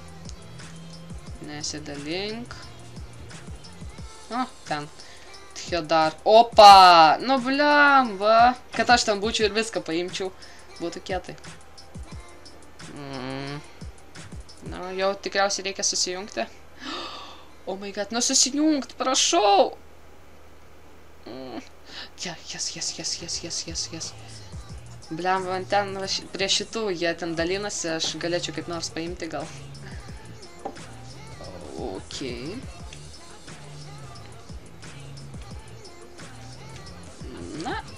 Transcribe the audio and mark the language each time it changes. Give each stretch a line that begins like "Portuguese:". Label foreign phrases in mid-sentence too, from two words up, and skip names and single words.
Lithuanian: Nesidalink. O, ten. Dar. Opa! Nu, blemba. Kad aš ten būčiau ir viską paimčiau. Būtų kietai. Na, jau tikriausiai reikia susijungti.
English: Oh my god,
Lithuanian: nu susijungt, prašau!
English: Yes.
Lithuanian: Bliam, man ten prie šitų jie ten dalinasi, aš galėčiau kaip nors paimti gal. Ok. Na.